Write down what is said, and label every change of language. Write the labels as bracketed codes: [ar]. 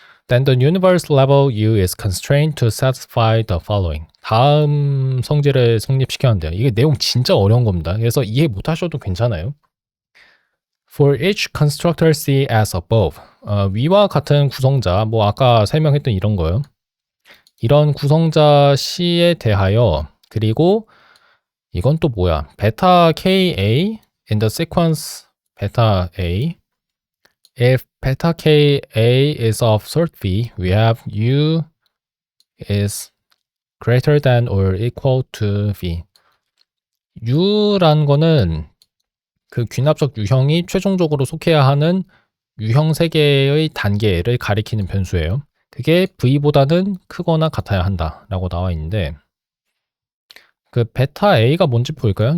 [en] Then the universe level U is constrained to satisfy the following. [ko] 다음 성질을 성립시켜야 한대요. 이게 내용 진짜 어려운 겁니다. 그래서 이해 못 하셔도 괜찮아요. [en] For each constructor C as above. [ko] 위와 같은 구성자, 뭐 아까 설명했던 이런 거요. 이런 구성자 C에 대하여, 그리고 이건 또 뭐야? [en] 베타 KA in the sequence 베타 A. If beta KA is of sort V, we have U is greater than or equal to V. [ko] U라는 거는 그 귀납적 유형이 최종적으로 속해야 하는 유형 세개의 단계를 가리키는 변수예요. 그게 V보다는 크거나 같아야 한다라고 나와 있는데, 그 베타 A가 뭔지 보일까요?